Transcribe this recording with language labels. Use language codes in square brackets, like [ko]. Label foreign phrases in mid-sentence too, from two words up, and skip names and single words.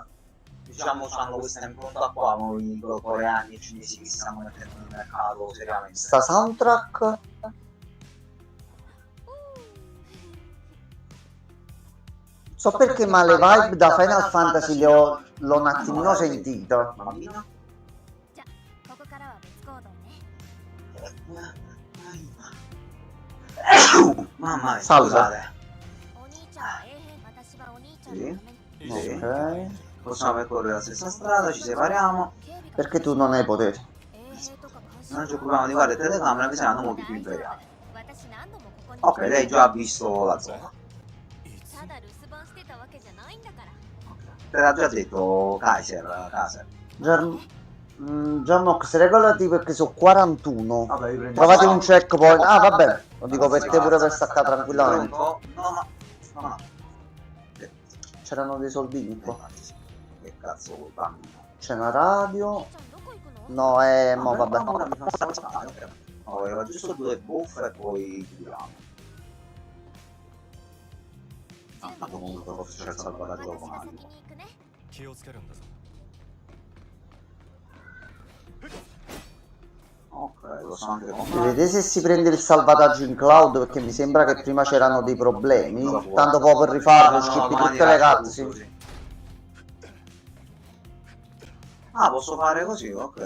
[it] Diciamo hanno questa impronta qua, noi coreani e cinesi che stiamo mettendo nel mercato seriamente. Sta soundtrack so perché, ma le vibe da Final Fantasy l'ho un attimino sentita. Bambina? [ja] じゃあここからは別行動ね [it] Mamma mia, Salve. scusate. [ja] お兄ちゃんは衛兵私はお兄ちゃんのために [it] Sì. Ok. Possiamo percorrere la stessa strada, ci separiamo. [ja] 警備が [it] Perché tu non hai poteri? [ja] 衛兵とか監視 [it] Non ci occupiamo di guardare telecamera, che saranno molti più imperiali. [ja] 私何度もここに [it] Ok, lei già ha visto la zona. [ja] ただ留守番してたわけじゃないんだから [it] Te l'ha già detto Kaiser. Giannox, regolati perché sono 41. Vabbè, vi prendo. Trovate un checkpoint. Ah, va bene. Lo dico per te pure per staccare tranquillamente. Pronto? No. C'erano dei soldini qua. Infatti sì. Che cazzo vuoi, bambino? C'è una radio. [ja] ちゃんどこ行くの [it] No, mo vabbè. Ora mi fa stare aspettando, ok. Aveva giusto 2 buff e poi chiudiamo. Ah, comunque forse c'è il salvataggio [ja] 私が先 [it] automatico. [ja] に行くね気をつけるんだぞ [it] Ok, lo so anche con Vedete se si prende il salvataggio in cloud, perché mi sembra che prima c'erano dei problemi. Tanto poi per rifarlo, skippi tutte le cutscene. Ah, posso fare così? Ok.